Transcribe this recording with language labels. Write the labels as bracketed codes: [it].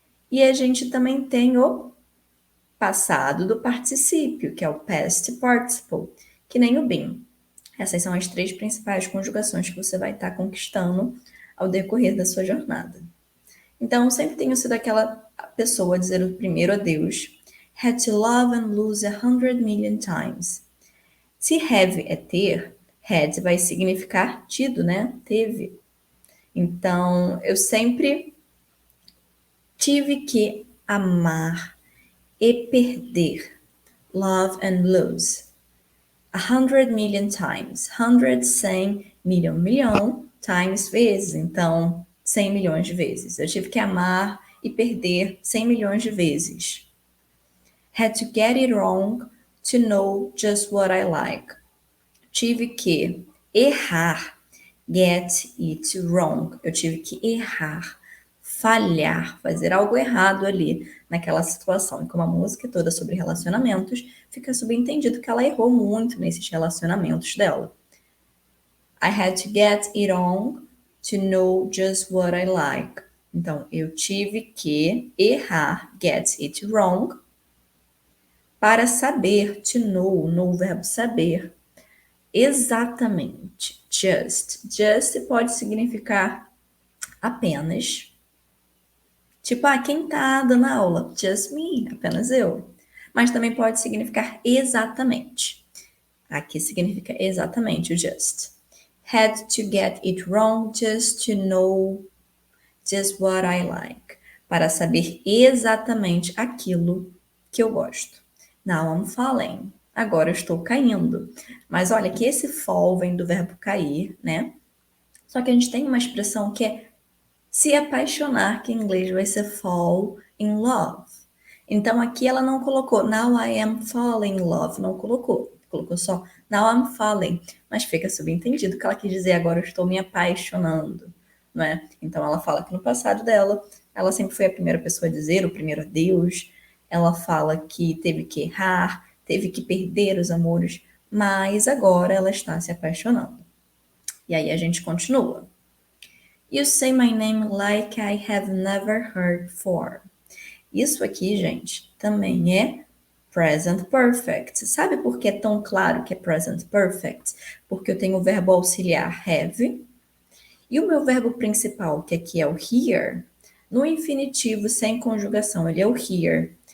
[pt] E a gente também tem o passado do particípio, que é o past participle, que nem o been. Essas são as três principais conjugações que você vai estar conquistando ao decorrer da sua jornada. Então, sempre tenho sido aquela pessoa a dizer o primeiro adeus. [en] Had to love and lose 100 million times. [pt] Se have é ter, had vai significar tido, né? Teve. Então, eu sempre tive que amar e perder. [en] Love and lose. 100 million times. [pt] 100, 100, million, milhão, times, vezes. Então, 100 milhões de vezes. Eu tive que amar e perder 100 milhões de vezes. [en] Had to get it wrong to know just what I like. [pt] Tive que errar. [en] Get it wrong. [pt] Eu tive que errar, falhar, fazer algo errado ali naquela situação. E como a música é toda sobre relacionamentos, fica subentendido que ela errou muito nesses relacionamentos dela. [en] I had to get it wrong to know just what I like. [pt] Então, eu tive que errar, [en] get it wrong, [pt] para saber, [en] to know, [pt] know o verbo saber, exatamente. Just. Just pode significar apenas. Tipo, quem tá dando aula? [en] Just me, [pt] apenas eu. Mas também pode significar exatamente. Aqui significa exatamente o just. [en] Had to get it wrong just to know just what I like. [pt] Para saber exatamente aquilo que eu gosto. [en] Now I'm falling. [pt] Agora eu estou caindo. Mas olha que esse fall vem do verbo cair, né? Só que a gente tem uma expressão que é se apaixonar, que em inglês vai ser [en] fall in love. [pt] Então aqui ela não colocou [en] now I am falling in love, [pt] não colocou. Colocou só [en] now I'm falling, [pt] mas fica subentendido que ela quis dizer agora eu estou me apaixonando, não é? Então ela fala que no passado dela, ela sempre foi a primeira pessoa a dizer, o primeiro adeus. Ela fala que teve que errar, teve que perder os amores, mas agora ela está se apaixonando. E aí a gente continua. [en] You say my name like I have never heard before. [pt] Isso aqui, gente, também é present perfect. Sabe por que é tão claro que é present perfect? Porque eu tenho o verbo auxiliar have e o meu verbo principal, que aqui é o here, no infinitivo sem conjugação, ele é o here.